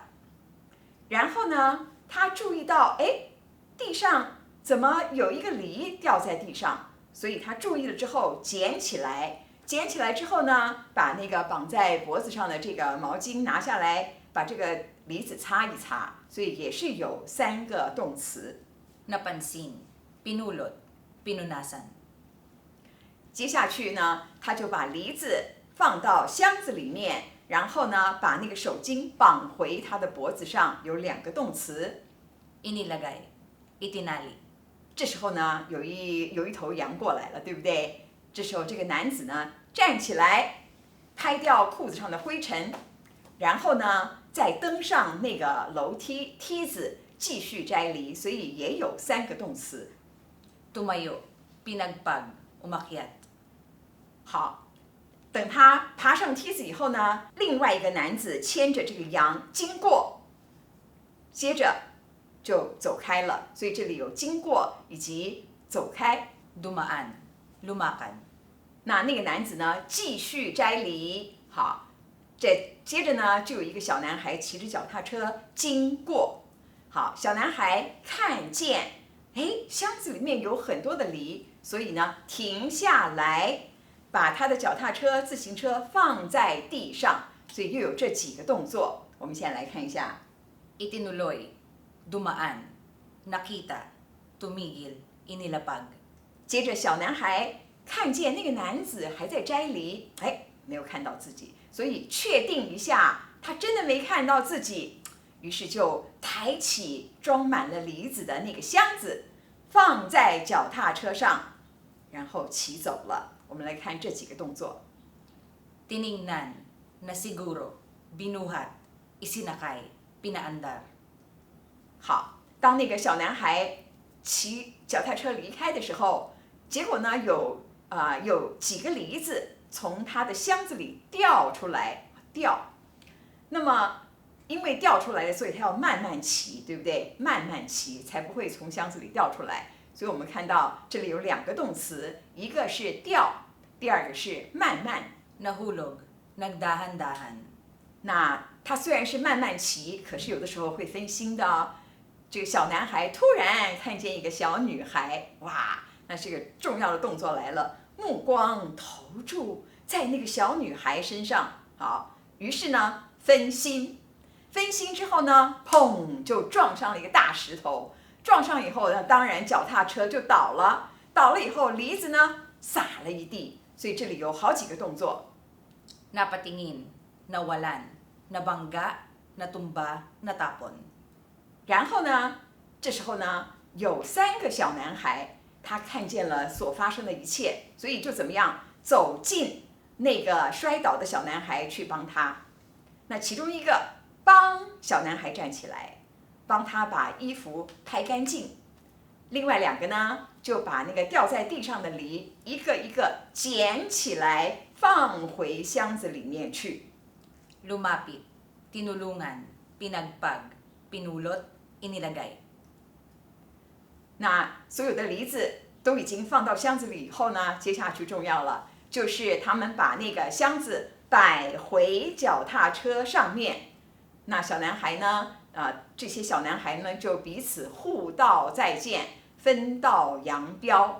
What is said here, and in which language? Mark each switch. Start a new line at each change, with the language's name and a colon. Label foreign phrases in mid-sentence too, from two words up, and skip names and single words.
Chinese: 然后呢，他注意到，地上怎么有一个梨掉在地上？所以他注意了之后，捡起来。捡起来之后呢，把那个绑在脖子上的这个毛巾拿下来，把这个梨子擦一擦。所以也是有3个动词。
Filipino: Napansin. Pinulot. Pinunasan.
Chinese: 接下去呢，他就把梨子放到箱子里面，然后呢，把那个手巾绑回他的脖子上，有2个动词。
Filipino: Inilagay. Itinali.
Chinese: 这时候呢，有一头羊过来了，对不对？这时候这个男子呢，站起来，拍掉裤子上的灰尘，然后呢，再登上那个梯子，继续摘梨，所以也有3个动词。
Filipino: Tumayo. Pinagpag. Umakyat.
Chinese: 好，等他爬上梯子以后呢，另外一个男子牵着这个羊经过，接着就走开了。所以这里有经过以及走开。
Filipino: Dumaan. Lumakad.
Chinese: 那个男子呢，继续摘梨。好，接着呢，就有一个小男孩骑着脚踏车经过。好，小男孩看见，箱子里面有很多的梨，所以呢，停下来，把他的脚踏车、自行车放在地上。所以又有这几个动作。我们先来看一下。
Filipino: Itinuloy. Dumaan. Nakita. Tumigil. Inilapag.
Chinese: 接着小男孩看见那个男子还在摘梨，没有看到自己，所以确定一下他真的没看到自己，于是就抬起装满了梨子的那个箱子，放在脚踏车上，然后骑走了。我们来看这几个动作。
Filipino: Tiningnan. Nasiguro. Binuhat. Isinakay. Pinaandar.
Chinese: 好，当那个小男孩骑脚踏车离开的时候，结果呢有几个梨子从他的箱子里掉出来。那么因为掉出来了，所以他要慢慢骑，对不对？慢慢骑才不会从箱子里掉出来。所以我们看到这里有2个动词，一个是掉，第2个是慢慢。
Filipino: Nahulog. Nagdahan-dahan.
Chinese: 那他虽然是慢慢骑，可是有的时候会分心的哦。这个小男孩突然看见一个小女孩，哇，那这个重要的动作来了，目光投注在那个小女孩身上。好，于是呢分心之后呢，砰，就撞上了一个大石头。撞上以后呢，当然脚踏车就倒了以后梨子呢洒了一地。所以这里有好几个动作。
Filipino: Napatingin. Nawalan. Nabangga. Natumba. Natapon.
Chinese: 然后呢，这时候呢，有3个小男孩，他看见了所发生的一切，所以就怎么样，走进那个摔倒的小男孩去帮他。那其中一个帮小男孩站起来，帮他把衣服拍干净。另外2个呢，就把那个掉在地上的梨一个一个捡起来，放回箱子里面去。
Filipino: Lumapit. Tinulungan. Pinagpag. Pinulot. Inilagay.
Chinese: 那所有的梨子都已经放到箱子里以后呢，接下去重要了，就是他们把那个箱子摆回脚踏车上面。那小男孩呢，这些小男孩呢就彼此互道再见，分道扬镳。